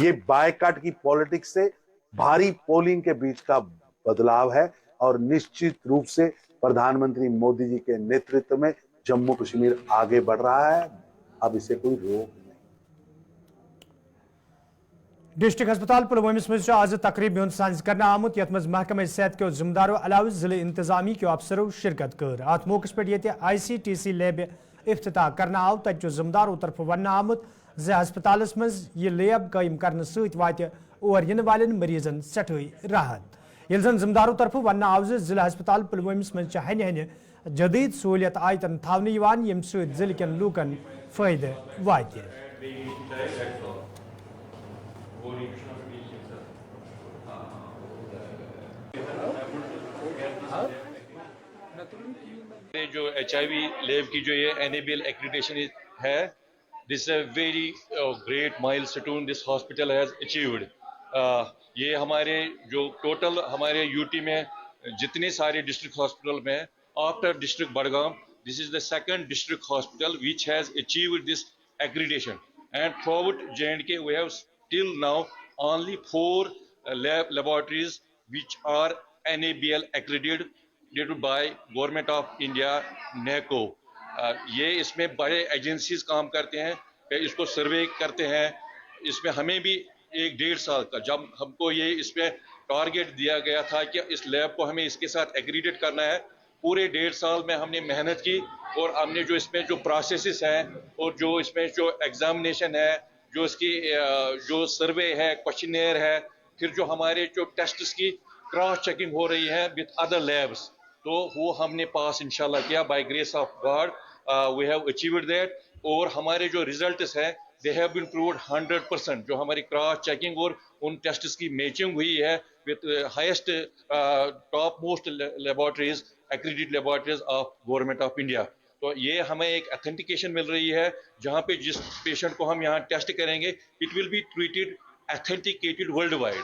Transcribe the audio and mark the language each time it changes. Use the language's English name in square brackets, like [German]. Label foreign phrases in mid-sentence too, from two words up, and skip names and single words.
[Hindi] ये बायकॉट की पॉलिटिक्स से भारी पोलिंग के बीच का बदलाव है और निश्चित रूप से प्रधानमंत्री मोदी जी के नेतृत्व में जम्मू कश्मीर आगे बढ़ रहा है। अब इसे कोई रोक नहीं। [Kashmiri] डिस्ट्रिक्ट अस्पताल पुलवामिस मज आज तकरीब साज कर आमुत यथ मज महकमा सेहत के जिम्मेदारों अलावा जिले इंतजामी के अफसरों शिरकत कर। अत मौके पे ICTC लैब इफ्तिताह करना आव तत जिम्मेदारों तरफ वन आमुत ज हस्पताल मज यह लैब कायम करने सत वात और इन वाले मरीजन सठई राहत। ये जन जिम्मेदारों तरफ वन आव जिला अस्पताल पुलवामिस मज हन हन जदीद सहूलियत आयतन थावने यम जिले कन लूकन फायदे वात। [Hindi] जो HIV लैब की जो ये NABL एक्रेडिटेशन है, [English] This a very great milestone this hospital has achieved. [Hindi] ये हमारे जो टोटल हमारे यूटी में जितने सारे डिस्ट्रिक्ट हॉस्पिटल में [English] after district Budgam, this is the second district hospital which has achieved this accreditation and throughout J&K we have till now only 4 laboratories which are NABL accredited by Government of India NACO। [Hindi] ये इसमें बड़े एजेंसीज काम करते हैं, इसको सर्वे करते हैं। इसमें हमें भी 1-1.5 साल का जब हमको ये इसमें टारगेट दिया गया था कि इस लैब को हमें इसके साथ एग्रीडेट करना है, पूरे 1.5 साल में हमने मेहनत की और हमने जो इसमें जो प्रोसेसेस हैं और जो इसमें जो एग्जामिनेशन है, जो इसकी जो सर्वे है, क्वेश्चनेयर है, फिर जो हमारे जो टेस्ट्स की [English] cross checking [Hindi] हो रही है [English] with other labs, [Hindi] तो वो हमने पास इंशाल्लाह किया [English] by grace of God. We have achieved that. [Hindi] और हमारे जो रिजल्ट्स हैं [English] they have been proved [Hindi] 100%। जो हमारी [English] cross checking [Hindi] और उन टेस्ट्स की मैचिंग हुई है [English] with highest top most laboratories accredited laboratories of Government of India. [Hindi] तो ये हमें एक ऑथेंटिकेशन मिल रही है, जहाँ पे जिस पेशेंट को हम यहाँ टेस्ट करेंगे [English] it will be treated authenticated world wide.